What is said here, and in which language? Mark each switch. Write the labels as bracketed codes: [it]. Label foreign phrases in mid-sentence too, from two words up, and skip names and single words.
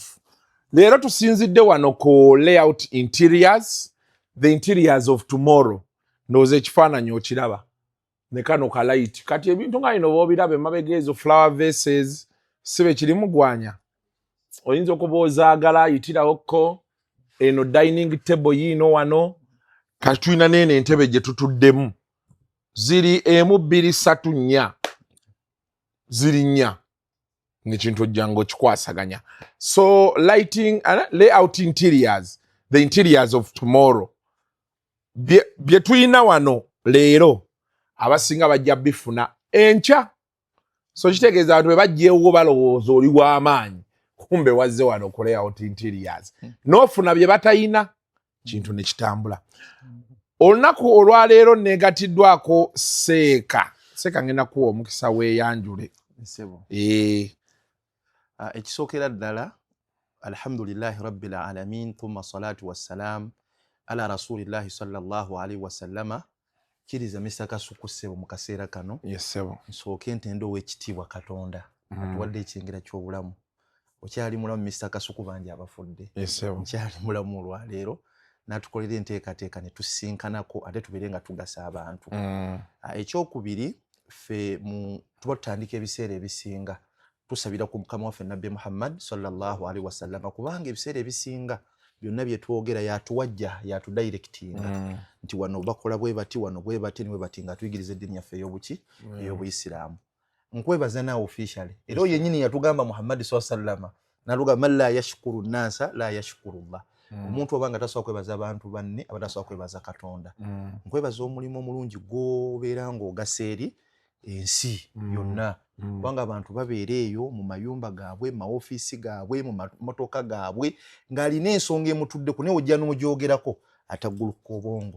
[lg] Leero tusinzidde wano ku [en] layout interiors, the interiors of tomorrow. [lg] Ndowooza ekifaananyi okiraba ne kano ka light. Kati ebintu nga bino b'obiraba emabega ezo [en] flower vases [lg] sibe kirimu gwanya. Oyinza okuba ozaagala yitirawokko eno [en] dining table [lg] yiino wano kati tulina n'eno entebe gye tutuddemu. Ziri 1 2 3 4 ziri 4 n'ekintu ojjanga okikwasaganya. [en] So lighting layout interiors, the interiors of tomorrow. [lg] Bye tulina wano leero abasinga bajja bifuna enkya. So kitegeeza abantu bajjeewo balowooza oli w'amaanyi kumbe wazze wano okuleyawuti interiors n'ofuna bye batayina kintu ne kitambula. Olunaku olwaleero negatiddwako Seeka ngenda kuwa omukisa weeyanjule. Ekisookera ddala [ar] الحمد لله رب العالمين ثم الصلاة والسلام على رسول الله صلى الله عليه وسلم. [lg] Kiriza Mr. Kasuku ssebo mu kaseera kano. [en] Yes sebo. [lg] Nsooke ntenda ow'ekitiibwa Katonda atuwadde ekyengera ky'obulamu. Okyali mulamu Mr. Kasuku bangi abafudde. [en] Yes sebo. [lg] Nkyali mulamu olwaleero n'atukolera enteekateeka ne tusinkanako ate tubeere nga tugasa abantu. Ekyokubiri ffe tuba tutandika ebiseera ebisinga tusabira ku Mukama waffe Nabbi Muhammad [ar] صلى الله عليه وسلم [lg] kubanga ebiseera ebisinga byonna bye twogera yatuwajja yatudirectinga nti wano bakola bwe bati wano bwe bati niwe bati nga tuyigiriza eddiini yaffe ey'Obuyisiraamu. Nkwebaza naawe officially era oyo yennyini yatugamba Muhammad [ar] صلى الله عليه وسلم [lg] naluga [ar] من لا يشكر الناس لا يشكر الله. [lg] Omuntu obanga tasobola kwebaza abantu banne aba tasobola kwebaza Katonda. Nkwebaza omulimu omulungi gw'obeera ng'ogasa eri ensi yonna kubanga abantu babeera eyo mu mayumba gaabwe mu maofiisi gaabwe mu motoka gaabwe ng'alina ensonga emutuddeku naye ojja n'omugyogerako atagguluka obwongo.